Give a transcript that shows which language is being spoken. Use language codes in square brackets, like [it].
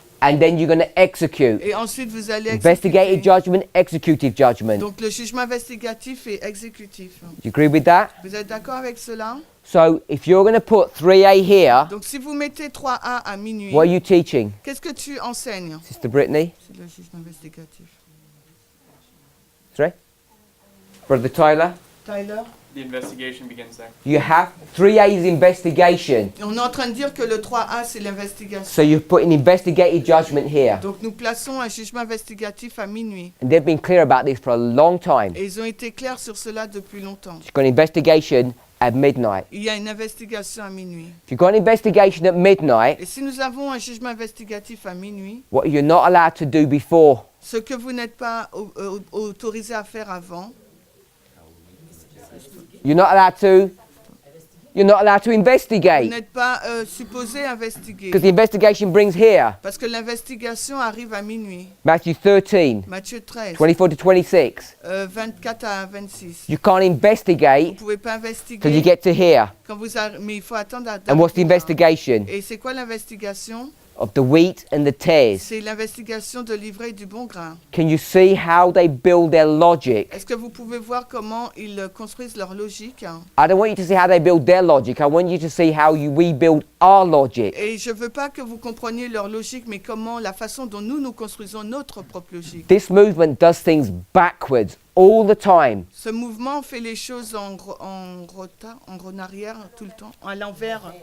[en] and then you're going to execute. [fr] Et ensuite, vous allez [en] Investigative [fr] exécuter. [en] judgment, executive judgment. Do [fr] Donc, le jugement investigatif et exécutif. [en] you agree with that? [fr] Vous êtes d'accord avec cela? [en] So if you're going to put 3A here, [fr] Donc, si vous mettez 3A à minuit, [en] what are you teaching? [fr] qu'est-ce que tu enseignes? [en] Sister Brittany? [fr] C'est le jugement investigatif. [en] 3? Brother Tyler? Tyler? The investigation begins there. You have 3A is investigation. [fr] Et on est en train de dire que le 3A, c'est l'investigation. [en] So you put an investigative judgment here. [fr] Donc, nous plaçons un jugement investigatif à minuit. [en] And they've been clear about this for a long time. [fr] Et ils ont été clairs sur cela depuis longtemps. [en] You've got an investigation at midnight. [fr] Il y a une investigation à minuit. [en] If you've got an investigation at midnight, [fr] Et si nous avons un jugement investigatif à minuit, [en] what you're not allowed to do before, [fr] ce que vous n'êtes pas autorisé à faire avant, [en] you're not allowed to [fr] vous [en] investigate, [fr] n'êtes pas supposé investiguer. [en] because the investigation brings here. [fr] Parce que l'investigation arrive à minuit. [en] Matthew 13, [fr] Matthieu 13, [en] 24 to 26. [fr] 24 à 26. [en] You can't [fr] Vous ne [en] investigate [fr] pouvez pas [en] till you [fr] investiguer [en] get to here. [fr] quand vous mais il faut attendre à [en] And what's the [fr] d'arriver là. [en] investigation? [fr] Et c'est quoi l'investigation? [en] Of the wheat and the tares. [fr] C'est l'investigation de l'ivraie du bon grain. [en] Can you see how they build their logic? [fr] Est-ce que vous pouvez voir comment ils construisent leur logique? [en] I don't want you to see how they build their logic. I want you to see how we build our logic. [fr] Et je ne veux pas que vous compreniez leur logique, mais comment la façon dont nous construisons notre propre logique. [en] This movement does things backwards all the time. [fr] Ce mouvement fait les choses en retard, en arrière tout le temps, à l'envers.